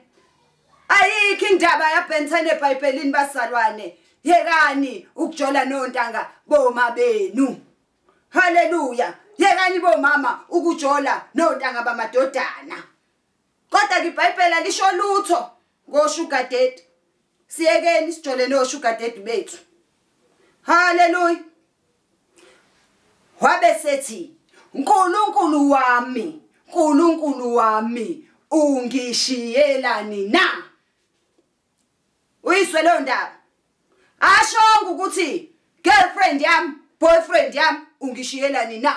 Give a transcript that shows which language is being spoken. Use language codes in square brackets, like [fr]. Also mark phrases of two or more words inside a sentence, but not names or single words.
[zu] Ayikho indaba yaBen 10 eBhayibhelini basalwane. Yekani ukujola nontanga boma benu. Haleluya. Yekani bomama ukujola nontanga bamadodana. Kodwa iBhayibheli lisho lutho [en] ngosugar daddy. [zu] Siyekeni sijole no [en] sugar daddy [zu] bethu. Haleluya. Wabe sethi uNkulunkulu wami ungishiyelani na. Uyiswe lo ndaba. Ashonga ukuthi girlfriend yami, boyfriend yami ungishiyelani na.